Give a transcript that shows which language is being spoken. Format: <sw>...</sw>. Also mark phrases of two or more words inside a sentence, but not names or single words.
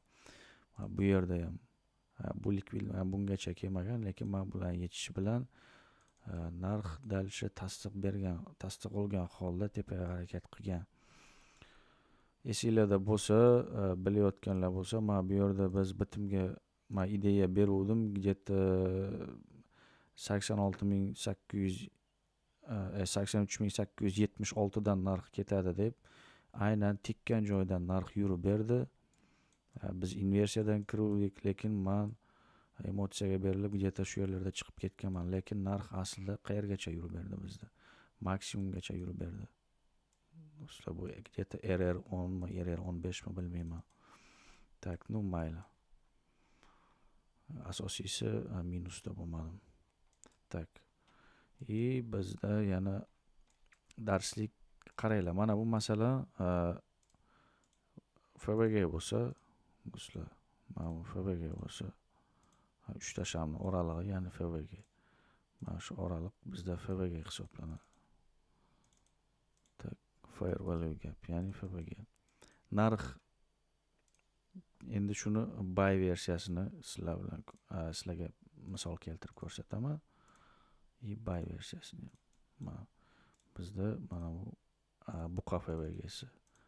<uz>Bu yerda ham bu likvid bungacha kelmagan, lekin mana bilan yechishi bilan narx dalcha tasdiq olgan holda tepaga harakat qilgan. Esinglarda bo'lsa, bilayotganlar bo'lsa, mana bu yerda biz bitimga ideya beruvdim, где-то 83.876 dan narx ketadi deb. Aynan tekkan joydan narx yurib berdi. Biz inversiyadan kiruvdik, lekin men emotsiyaga berilib где-то shu yerlarda chiqib ketganman, lekin narx aslida qayergacha yurib berdi bizda? Maksimumgacha yurib berdi. Do'stlar, bu где-то RR10 mi, RR15 mi bilmayman. Tak, mayli. Asosiysi minusda bo'lmadim. Tak. Bizda yana darslik qaranglar. Mana bu masala FVG bo'lsa, do'stlar, mana bu FVG bo'lsa, 3 ta shamni oralig'i, ya'ni FVG. Mana shu oraliq bizda FVG hisoblanadi. Tak,</uz> <en>fair value gap, ya'ni FVG.</en> <uz>Narx endi shuni buy versiyasini sizlarga misol keltirib ko'rsataman. Buy versiyasini bizda mana bu buqa FVG'si.</uz>